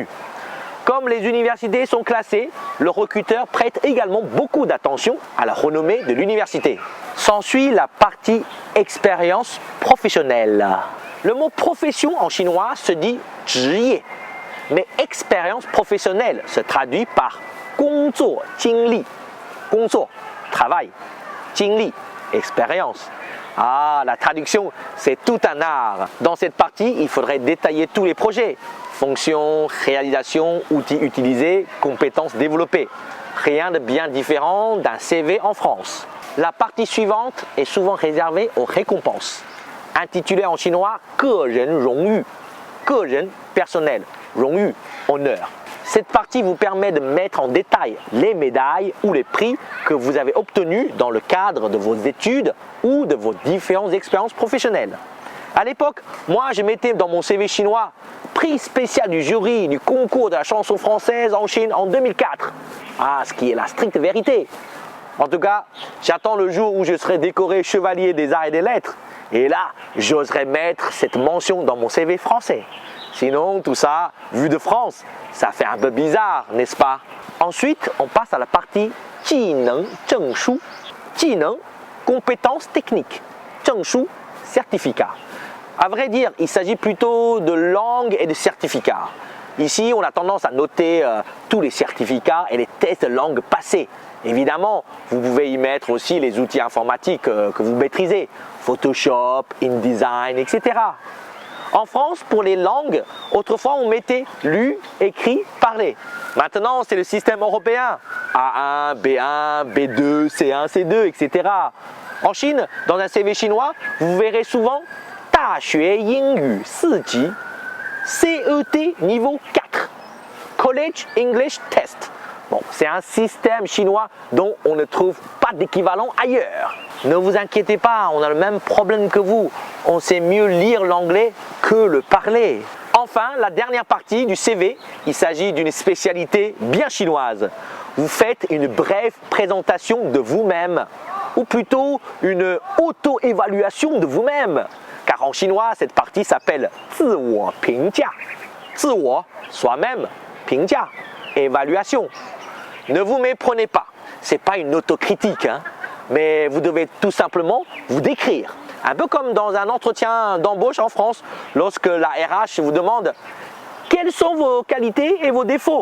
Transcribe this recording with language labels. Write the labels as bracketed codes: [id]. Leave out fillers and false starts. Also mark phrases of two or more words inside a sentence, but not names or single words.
[fr] Comme les universités sont classées, le recruteur prête également beaucoup d'attention à la renommée de l'université. S'ensuit la partie expérience professionnelle. Le mot profession en chinois se dit 职业, mais expérience professionnelle se traduit par [zh] 工作经历. 工作, travail, 经历, [fr] expérience. Ah, la traduction, c'est tout un art. Dans cette partie, il faudrait détailler tous les projets. Fonctions, réalisation, outils utilisés, compétences développées. Rien de bien différent d'un CV en France. La partie suivante est souvent réservée aux récompenses. Intitulée en chinois [zh] 个人荣誉. [fr] 个人, personnel, 荣誉, honneur. Cette partie vous permet de mettre en détail les médailles ou les prix que vous avez obtenus dans le cadre de vos études ou de vos différentes expériences professionnelles. À l'époque, moi je mettais dans mon CV chinois prix spécial du jury du concours de la chanson française en Chine en 2004. Ah, ce qui est la stricte vérité. En tout cas, j'attends le jour où je serai décoré chevalier des arts et des lettres. Et là, j'oserais mettre cette mention dans mon CV français. Sinon, tout ça, vu de France, ça fait un peu bizarre, n'est-ce pas? Ensuite, on passe à la partie [zh] 技能证书. 技能, [fr] compétences techniques. [zh] 证书, [fr] certificat. À vrai dire, il s'agit plutôt de langue et de certificats. Ici, on a tendance à noter tous les certificats et les tests de langue passés. Évidemment, vous pouvez y mettre aussi les outils informatiques que vous maîtrisez. Photoshop, InDesign, etc. En France, pour les langues, autrefois on mettait lu, écrit, parlé. Maintenant, c'est le système européen. A1, B1, B2, C1, C2, etc. En Chine, dans un CV chinois, vous verrez souvent [zh] 大学英语4级 [fr] CET niveau 4 College English Test. Bon, c'est un système chinois dont on ne trouve pas d'équivalent ailleurs. Ne vous inquiétez pas, on a le même problème que vous. On sait mieux lire l'anglais que le parler. Enfin, la dernière partie du CV, il s'agit d'une spécialité bien chinoise. Vous faites une brève présentation de vous-même, ou plutôt une auto-évaluation de vous-même. Car en chinois, cette partie s'appelle [zh] 自我评价. 自我, [fr] soi-même, [zh] 评价, [fr] évaluation. Ne vous méprenez pas, ce n'est pas une autocritique, hein, mais vous devez tout simplement vous décrire. Un peu comme dans un entretien d'embauche en France, lorsque la RH vous demande « Quelles sont vos qualités et vos défauts ?»